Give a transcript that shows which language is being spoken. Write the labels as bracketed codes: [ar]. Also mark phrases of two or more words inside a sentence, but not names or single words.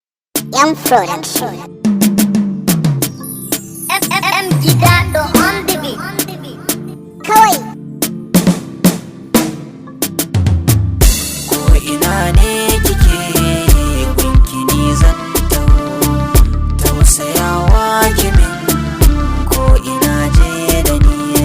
[ha] M Production. [en] F F M Gidado on the beat. [ha] Kawai. Ko ina ne kike, gunki ni zan taho. Tausayawa ki min, ko ina je da ni.